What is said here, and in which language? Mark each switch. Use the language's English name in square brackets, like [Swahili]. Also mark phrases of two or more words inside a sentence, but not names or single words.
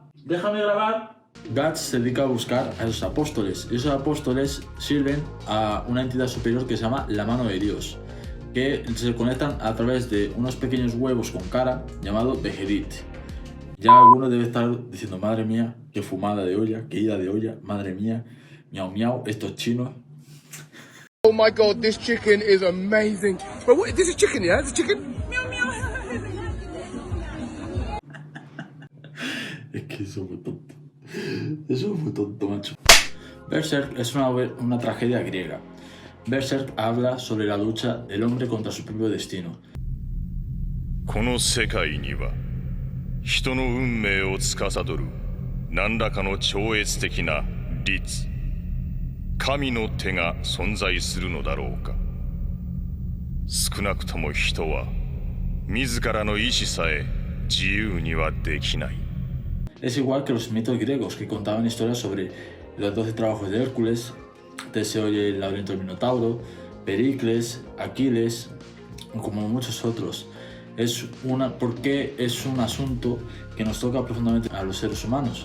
[Spanish] Guts se dedica a buscar a esos apóstoles, y esos apóstoles sirven a una entidad superior que se llama la mano de Dios, que se conectan a través de unos pequeños huevos con cara llamado Vejedit. Ya alguno debe estar diciendo, madre mía, qué fumada de olla, qué ida de olla, madre mía, miau miau, estos chinos. [English] Oh my god, this chicken is amazing. Bro, what, this is chicken, yeah? This is chicken? [Spanish] Es que eso fue tonto. Eso fue tonto, macho. Berserk es una tragedia griega. Berserk habla sobre la lucha del hombre contra su propio destino. [Japanese] この世界には人の運命を司る何らかの超越的な律神の手が存在するのだろうか。少なくとも人は自らの意志さえ自由にはできない。 [Spanish] Es igual que los mitos griegos que contaban historias sobre los 12 trabajos de Hércules, Teseo y el laberinto del Minotauro, Pericles, Aquiles, como muchos otros. Porque es un asunto que nos toca profundamente a los seres humanos.